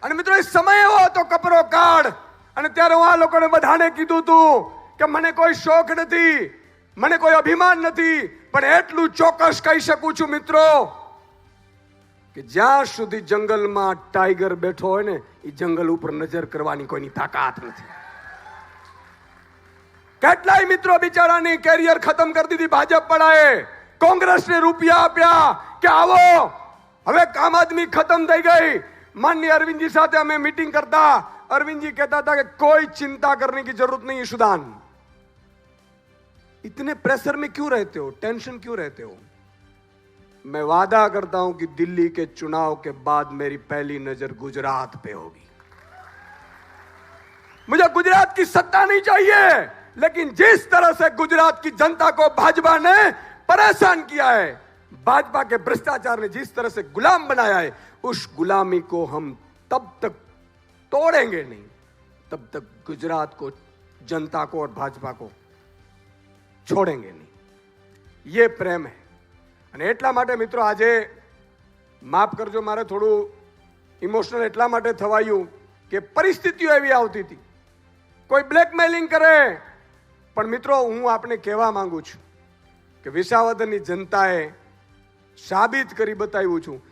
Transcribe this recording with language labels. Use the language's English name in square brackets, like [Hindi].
[Gujarati] અને મિત્રો એ સમય એવો હતો કપરો કાળ, અને ત્યારે હું આ લોકોને બધાને કીધું હતું કે મને કોઈ શોખ નથી, મને કોઈ અભિમાન નથી, પણ એટલું ચોક્કસ કહી શકું છું મિત્રો કે જ્યાં સુધી જંગલમાં ટાઈગર બેઠો હોય ને એ જંગલ ઉપર નજર કરવાની કોઈની તાકાત નથી। કેટલાય મિત્રો બિચારાની કેરિયર ખતમ કરી દીધી ભાજપ પડાએ, કોંગ્રેસને રૂપિયા આપ્યા કે આવો હવે આમ આદમી ખતમ થઈ ગઈ। માનનીય અરવિંદજી સાથે અમે મીટિંગ કરતા, [Hindi] अरविंद जी कहता था कि कोई चिंता करने की जरूरत नहीं है सुदान, इतने प्रेशर में क्यों रहते हो, टेंशन क्यों रहते हो। मैं वादा करता हूं कि दिल्ली के चुनाव के बाद मेरी पहली नजर गुजरात पे होगी। मुझे गुजरात की सत्ता नहीं चाहिए, लेकिन जिस तरह से गुजरात की जनता को भाजपा ने परेशान किया है, भाजपा के भ्रष्टाचार ने जिस तरह से गुलाम बनाया है, उस गुलामी को हम तब तक तोड़ेंगे नहीं, तब तक गुजरात को, जनता को और भाजपा को છોડેંગે નહીં. ये પ્રેમ है. [Gujarati] અને એટલા માટે મિત્રો આજે માફ કરજો, મારે થોડું ઇમોશનલ એટલા માટે થવાયું કે પરિસ્થિતિઓ એવી આવતી હતી, કોઈ બ્લેકમેલિંગ કરે, પણ મિત્રો હું આપને કહેવા માંગુ છું કે વિસાવદરની જનતાએ સાબિત કરી બતાવ્યું છું.